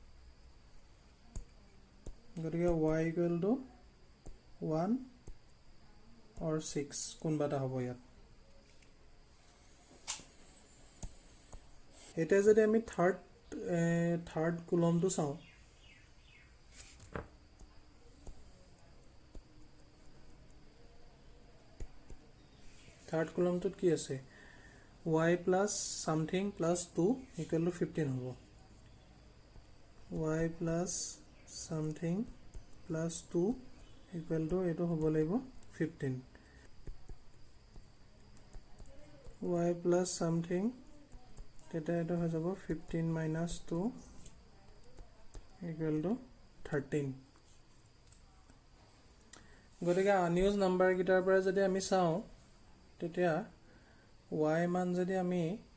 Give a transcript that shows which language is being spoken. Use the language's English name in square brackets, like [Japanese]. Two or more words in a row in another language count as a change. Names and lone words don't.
[Assamese] গতিকে y = 1 or 6 কোনবাটা হ'ব ইয়াত এটা যদি আমি থাৰ্ড কলমটো চাও থাৰ্ড কলমটোত কি আছে [English] y plus something plus 2 equal to 15 [Assamese] হ'ব [English] y plus something plus 2 equal to [Assamese] এটো হ'ব লাগিব 15 [English] y plus something [Assamese] তেটা এটো হৈ যাব [English] 15 minus 2 equal to 13 [Assamese] গতিকে [English] unused number [Assamese] কিটাৰ পৰা যদি আমি চাও তেতিয়া y মান যদি আমি